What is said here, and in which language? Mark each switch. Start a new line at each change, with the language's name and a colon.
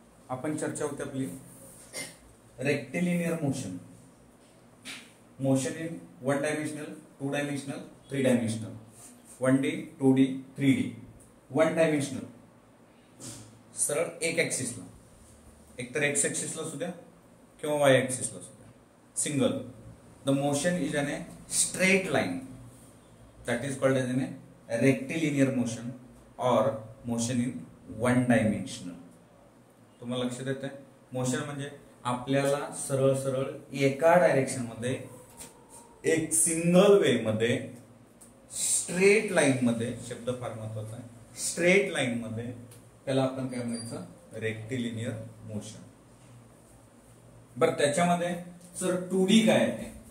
Marathi: आपण चर्चा होती आपली rectilinear motion, motion in 1 dimensional, 2 dimensional, 3 dimensional, 1D, 2D, 3D. 1 dimensional सरळ एक ऍक्सिसला, एकतर एक्स ऍक्सिसला असू द्या किंवा वाय ऍक्सिसला असू द्या, single.
English: The motion is in a straight line, that is called as in a rectilinear motion और motion in 1 dimensional.
Marathi: तुम्हाला लक्षात येत आहे? मोशन म्हणजे आपल्याला सरळ सरळ एका डायरेक्शन मध्ये एक सिंगल वे मध्ये स्ट्रेट लाईन मध्ये, शब्द फार महत्वाचा आहे, स्ट्रेट लाईन मध्ये, त्याला आपण काय म्हणायचं? Rectilinear motion. बरं त्याच्यामध्ये सर 2D काय आहे?